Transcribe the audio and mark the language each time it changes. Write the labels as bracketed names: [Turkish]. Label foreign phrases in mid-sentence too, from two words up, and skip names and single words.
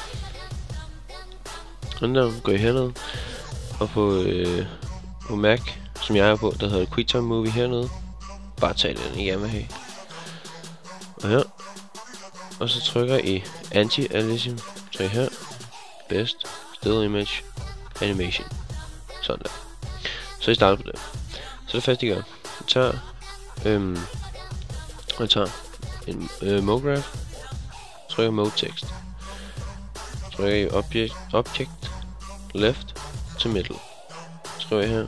[Danish] Sådan der. Går I hernede. Og på Mac, som jeg er på, der hedder QuickTime Movie hernede. Bare tag den, I gerne vil have. Og her. Og så trykker I Anti-Aliasing. Tryk her. [English] Best. Still Image. Animation. [Danish] Sådan der. Så I starter på det. Så det første I gør. Jeg tager en MoGraph. Trykker [English] Mode Text. [Danish] Trykker I Object. Left til middle. Skriver jeg her.